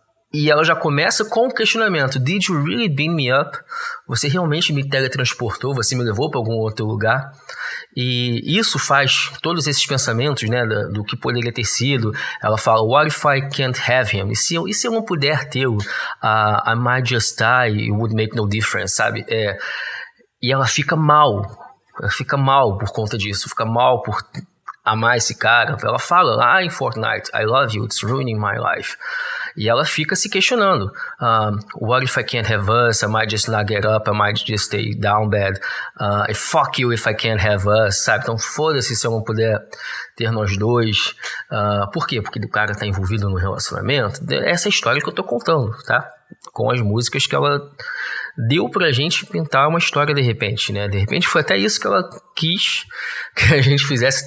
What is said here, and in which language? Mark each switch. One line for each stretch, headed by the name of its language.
Portuguese: E ela já começa com o questionamento:
English: Did you really beam me up?
Portuguese: Você realmente me teletransportou? Você me levou para algum outro lugar? E isso faz todos esses pensamentos, né, do que poderia ter sido. Ela fala:
English: What if I can't have him?
Portuguese: E se eu não puder tê-lo?
English: I might just die, it would make no difference, sabe?
Portuguese: E ela fica mal. Ela fica mal por conta disso. Fica mal por amar esse cara. Ela fala: em
English: Fortnite, I love you, it's ruining my life.
Portuguese: E ela fica se questionando.
English: What if I can't have us? I might just not get up. I might just stay down bad. Fuck you if I can't have us, sabe?
Portuguese: Então foda-se se eu não puder ter nós dois. Por quê? Porque o cara tá envolvido no relacionamento. Essa é a história que eu tô contando, tá? Com as músicas que ela deu pra gente pintar uma história de repente, né? De repente foi até isso que ela quis que a gente fizesse.